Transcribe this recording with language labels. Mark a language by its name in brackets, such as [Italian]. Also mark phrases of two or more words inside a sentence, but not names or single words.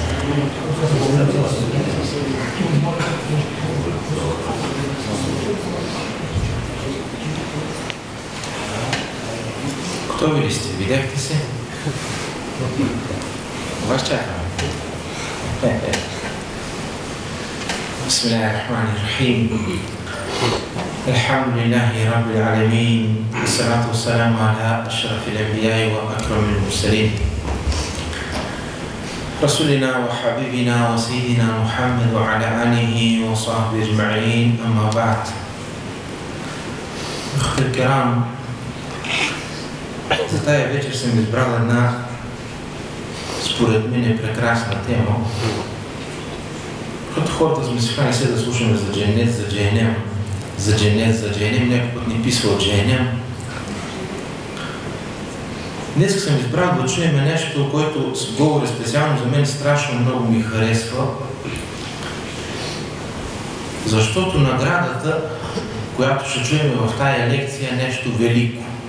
[Bulgarian] Готови ли сте? Видяхте се? Вас чакаме. [Arabic] بسم الله الرحمن الرحيم. الحمد لله رب العالمين. والصلاة والسلام على أشرف الأنبياء وأكرم المرسلين. رسولنا وحبيبنا وسيدنا محمد وعلى آله وصحبه أجمعين أما بعد. أخوتي الكرام, [Bulgarian] за тая вечер съм избрал една, според мен, прекрасна тема. Като хората сме свикнали се да слушаме за дженет, за джехенем, за дженет, за джехенем, някой път ни писва от джехенем. Днес съм избрал да чуем нещо, което говори специално за мен, страшно много ми харесва, защото наградата, която ще чуем в тая лекция, е нещо велико.